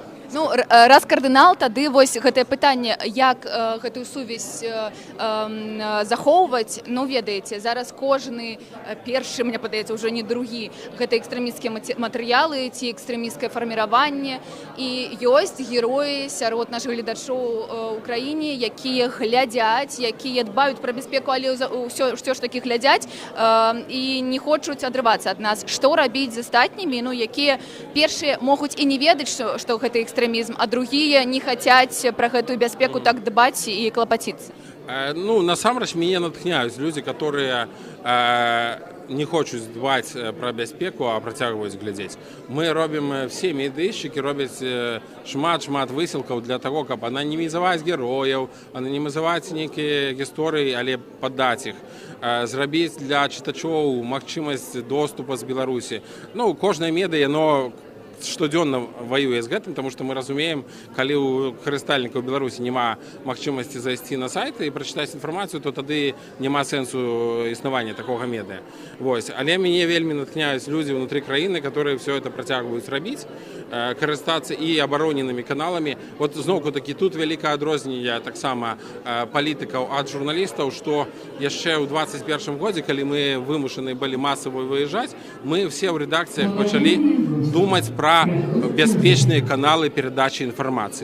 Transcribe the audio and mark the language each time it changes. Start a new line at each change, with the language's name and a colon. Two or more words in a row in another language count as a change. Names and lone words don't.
Belarusian: Раз кардынал, тады вось гэтае пытанне, як гэтую сувязь захоўваць, ведаеце, зараз кожны першы, мне падаецца, ўжо не другі, гэта экстрэмісцкія матэрыялы ці экстрэмісцкае фарміраванне, і ёсць героі сярод нашых гледачоў у краіне, якія глядзяць, якія дбаюць пра бяспеку, але ўсё ж такі глядзяць і не хочуць адрывацца ад нас. Што рабіць з астатнімі, якія першыя могуць і не ведаць, што гэта экстрэмізм, а
Russian: другие не хотят про эту бяспеку так дбать и клопотиться?
Belarusian: Насамрэч, мяне натхняюць людзі, которые не хочуць дбаць пра бяспеку, а працягваюць глядзець. Мы робім, все медыйшчыкі робяць шмат высілкаў для таго, каб ананімізаваць герояў, ананімізаваць нейкія гісторыі, але падаць іх, зрабіць для чытачоў магчымасць доступа з Беларусі. Ну, кожнае медыа, яно штодзённа воюе з гэтым, тому што мы разумеем, калі у карыстальнікаў Беларусі няма магчымасці зайсці на сайты і прачытаць інфармацыю, то тады няма сэнсу існавання такога медыа. Вось. Але мяне вельмі натхняюць людзі ўнутры краіны,
Russian: которые все это
Belarusian: працягваюць рабіць, карыстацца і абароненымі каналамі. Вот зноўку такі тут вялікае адрозненне таксама палітыкаў ад журналістаў, што яшчэ ў 21 годзе, калі мы вымушаны былі масава выязджаць, мы все ў рэдакцыях пачалі думаць пра бяспечныя каналы перадачы інфармацыі.